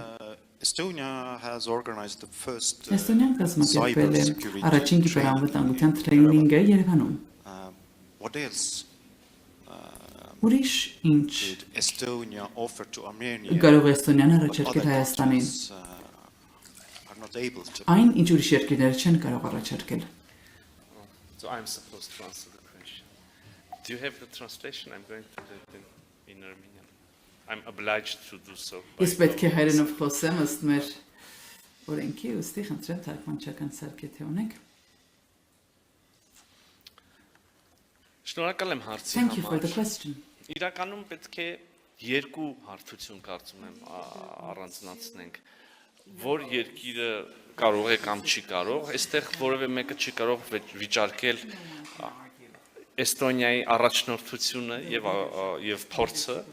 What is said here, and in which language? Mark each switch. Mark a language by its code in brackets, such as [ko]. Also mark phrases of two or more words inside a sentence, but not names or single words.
[en] Estonia has organized the first cyber security What else did Estonia offer to Armenia but other countries are not able to? So I'm supposed to answer the question. Do you have the translation? I'm going to do it in Armenian. I'm obliged to do so. [hy] Ես պետք է հայերենով խոսեմ, ըստ մեր օրենքի, ուստի խնդրեմ թարգմանչական սարքեթե ունեք։ Շնորհակալ եմ հարցի [en] Thank you for the [hy] համար։ [en] question. [hy] Իրականում պետք է երկու հարթություն կարծում եմ առանձնացնենք, որ երկիրը կարող է կամ չի կարող, այստեղ որևէ մեկը չի կարող վիճարկել Էստոնիայի առաջնորդությունը եւ փորձը